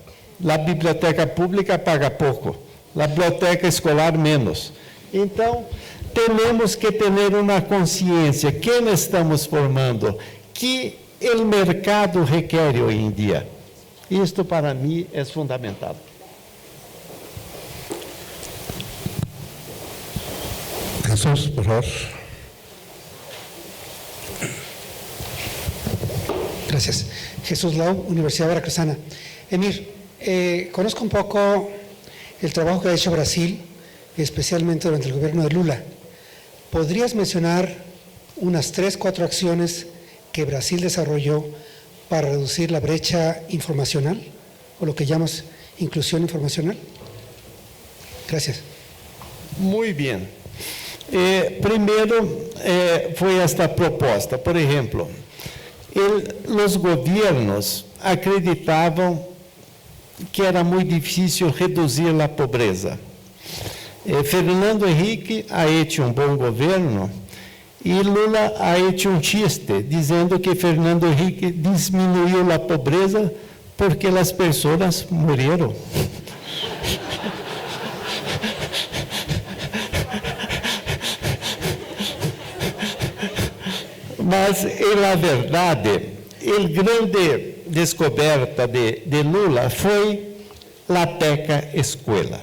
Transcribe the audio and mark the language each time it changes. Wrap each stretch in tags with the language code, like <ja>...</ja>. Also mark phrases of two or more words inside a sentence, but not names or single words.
<pt>A biblioteca pública paga pouco, a biblioteca escolar menos. Então, temos que ter uma consciência, quem estamos formando, que o mercado requer hoje em dia. Isto, para mim, é fundamental.</pt> <es>Jesús, por favor. Gracias. Jesús Lau, Universidad Veracruzana. Emir, conozco un poco el trabajo que ha hecho Brasil, especialmente durante el gobierno de Lula. ¿Podrías mencionar unas 3, 4 acciones que Brasil desarrolló para reducir la brecha informacional, o lo que llamas inclusión informacional? Gracias. Muy bien.</es> <pt>Primeiro, foi esta proposta. Por exemplo, os governos acreditavam que era muito difícil reduzir a pobreza. Fernando Henrique</pt> <es>ha hecho</es> <pt>um bom governo e Lula</pt> <es>ha hecho</es> <pt>um chiste, dizendo que Fernando Henrique diminuiu a pobreza porque as pessoas morreram. Mas, na verdade, a grande descoberta de Lula foi a teca escola.</pt>